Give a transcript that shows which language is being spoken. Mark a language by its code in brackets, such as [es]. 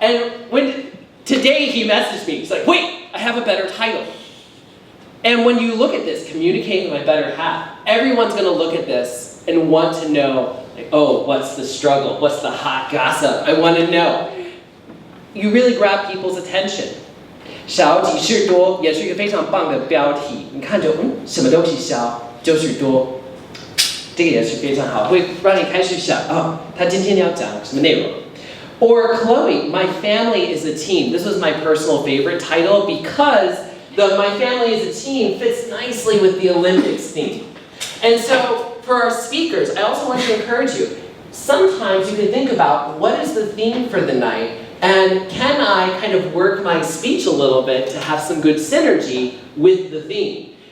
[en] And today he messaged me, he's like, wait, I have a better title. And when you look at this, Communicate with My Better Half, everyone's going to look at this and want to know, like, oh, what's the struggle? What's the hot gossip? I want to know. You really grab people's attention. [zh] 少即是多也是一个非常棒的标题，你看着什么东西少就是多，这个也是非常好，会让你开始想他今天要讲什么内容。 [en] Or Chloe, My Family is a Team. This was my personal favorite title because the My Family is a Team fits nicely with the Olympics theme. And so for our speakers, I also want to encourage you, sometimes you can think about what is the theme for the night, and can I kind of work my speech a little bit to have some good synergy with the theme?